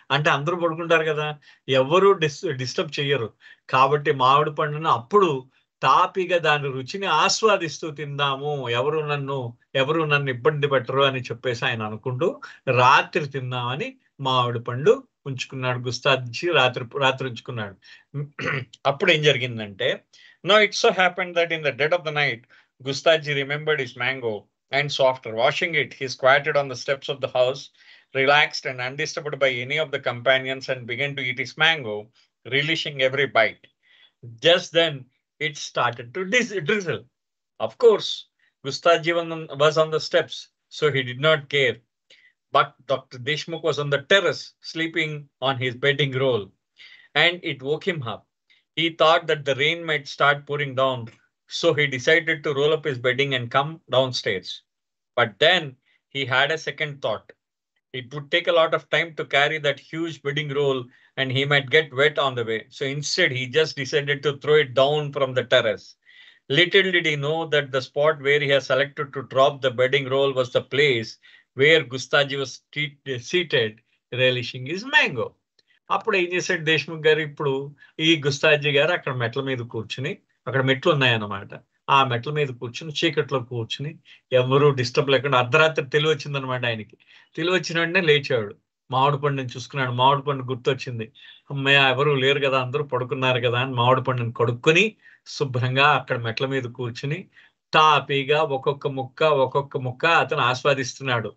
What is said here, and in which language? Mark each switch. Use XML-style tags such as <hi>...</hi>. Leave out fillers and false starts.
<te>అంటే అందరూ పడుకుంటారు కదా, ఎవరు డిస్టర్బ్ చెయ్యరు కాబట్టి మామిడి పండును అప్పుడు తాపిగా దాని రుచిని ఆస్వాదిస్తూ తిందాము, ఎవరు నన్ను ఇబ్బంది పెట్టరు అని చెప్పేసి ఆయన అనుకుంటూ రాత్రి తిందామని మామిడి పండు ఉంచుకున్నాడు. గుస్తాజీ రాత్రి ఉంచుకున్నాడు. అప్పుడు ఏం జరిగిందంటే,</te> <en>Now it so happened that in the dead of the night Gustaji remembered his mango, and so after washing it, he squatted on the steps of the house, relaxed and undisturbed by any of the companions, and began to eat his mango, relishing every bite. Just then, it started to drizzle. Of course, Gustaji was on the steps, so he did not care. But Dr. Deshmukh was on the terrace, sleeping on his bedding roll, and it woke him up. He thought that the rain might start pouring down, so he decided to roll up his bedding and come downstairs. But then he had a second thought. It would take a lot of time to carry that huge bedding roll and he might get wet on the way. So instead, he just decided to throw it down from the terrace. Little did he know that the spot where he had selected to drop the bedding roll was the place where Gustaji was seated, relishing his mango.</en> <te>అప్పుడు ఏం చేశాడు దేశ్ముఖ్ గారు, ఇప్పుడు ఈ గుస్తాజీ గారు అక్కడ మెట్ల మీద కూర్చుని, అక్కడ మెట్లు ఉన్నాయన్నమాట, ఆ మెట్ల మీద కూర్చుని చీకట్లో కూర్చుని ఎవరు డిస్టర్బ్ లేకుండా, అర్ధరాత్రి తెలివి వచ్చిందనమాట ఆయనకి. తెలివి వచ్చిన వెంటనే లేచాడు, మామిడి పండుని చూసుకున్నాడు. మామిడి పండు గుర్తొచ్చింది, అమ్మయ్య ఎవరు లేరు కదా, అందరూ పడుకున్నారు కదా అని మామిడి పండుని కడుక్కొని శుభ్రంగా అక్కడ మెట్ల మీద కూర్చుని తాపీగా ఒక్కొక్క ముక్క అతను ఆస్వాదిస్తున్నాడు.</te>